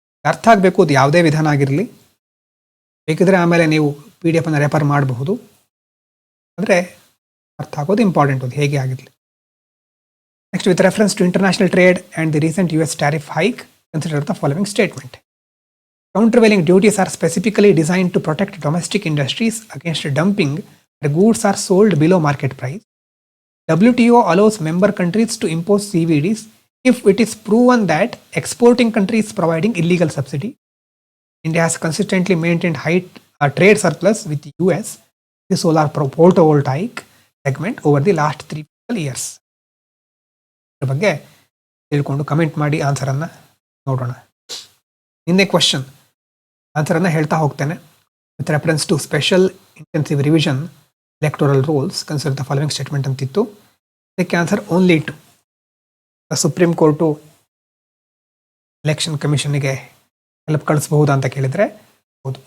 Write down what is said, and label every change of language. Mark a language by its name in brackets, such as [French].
[Kannada] ಅರ್ಥ ಆಗಬೇಕು, ಅದು ಯಾವುದೇ ವಿಧಾನ ಆಗಿರಲಿ. ಬೇಕಿದ್ರೆ ಆಮೇಲೆ ನೀವು PDF ಅನ್ನು ರೆಫರ್ ಮಾಡಬಹುದು. ಅಂದರೆ ಅರ್ಥ ಆಗೋದು ಇಂಪಾರ್ಟೆಂಟ್, ಅದು ಹೇಗೆ ಆಗಿರಲಿ. [English] Next, with reference to international trade and the recent US tariff hike, consider the following statement. Countervailing duties are specifically designed to protect domestic industries against dumping where goods are sold below market price. WTO allows member countries to impose CVDs if it is proven that exporting countries providing illegal subsidy. India has consistently maintained high trade surplus with the US, the solar photovoltaic segment over the last 3 years. [Kannada] ಇದರ ಬಗ್ಗೆ ತಿಳ್ಕೊಂಡು comment ಮಾಡಿ, ಆನ್ಸರನ್ನು ನೋಡೋಣ. ನಿನ್ನೆ question ಆನ್ಸರನ್ನು ಹೇಳ್ತಾ ಹೋಗ್ತೇನೆ. [English] With reference to special intensive revision electoral rolls, consider the following statement ಅಂತಿತ್ತು. [Kannada] ಇದಕ್ಕೆ answer only to supreme court election ಕಮಿಷನ್ಗೆ help ಕಳಿಸ್ಬಹುದಾ ಅಂತ ಕೇಳಿದರೆ ಹೌದು.